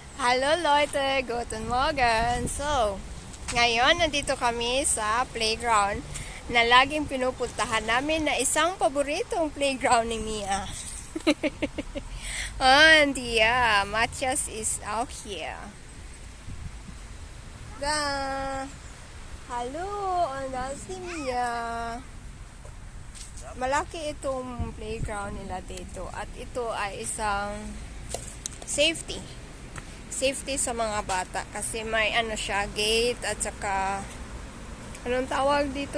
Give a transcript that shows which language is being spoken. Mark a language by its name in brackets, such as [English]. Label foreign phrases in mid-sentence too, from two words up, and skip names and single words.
[German] Hello Leute, guten Morgen. So, [Filipino] ngayon nandito kami sa playground na laging pinupuntahan namin na isang paboritong playground ni Mia. [English] And yeah, Matias is out here. Da. Hello, [Filipino] anda si Mia. Malaki itong playground nila dito at ito ay isang safety sa mga bata kasi may siya, gate at saka anong tawag dito?